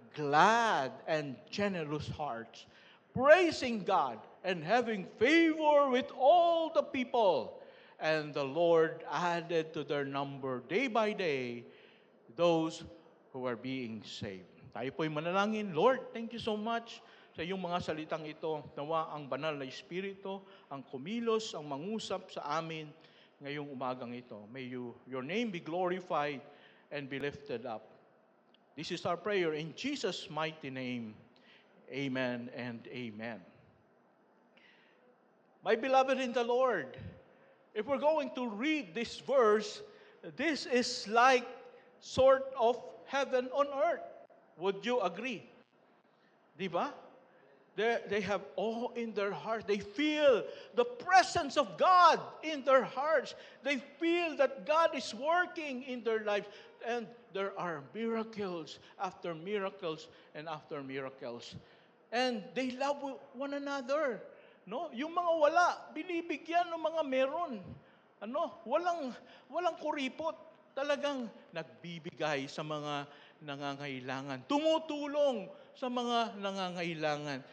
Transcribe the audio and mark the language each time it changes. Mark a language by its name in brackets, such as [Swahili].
[English] glad and generous hearts, praising God and having favor with all the people. And the Lord added to their number day by day those who are being saved. [Filipino] Tayo po'y manalangin. [English] Lord, thank you so much [Filipino] sa iyong mga salitang ito. Nawa ang banal na Espiritu, ang kumilos, ang mangusap sa amin ngayong umagang ito. [English] May your name be glorified and be lifted up. This is our prayer in Jesus' mighty name. Amen and amen. My beloved in the Lord, if we're going to read this verse, this is like sort of heaven on earth. Would you agree? [Filipino] Di ba? [English] They have awe in their hearts. They feel the presence of God in their hearts. They feel that God is working in their lives. And there are miracles after miracles and after miracles. And they love one another. No? [Filipino] Yung mga wala, binibigyan ng mga meron. Walang kuripot. Talagang nagbibigay sa mga nangangailangan. Tumutulong sa mga nangangailangan.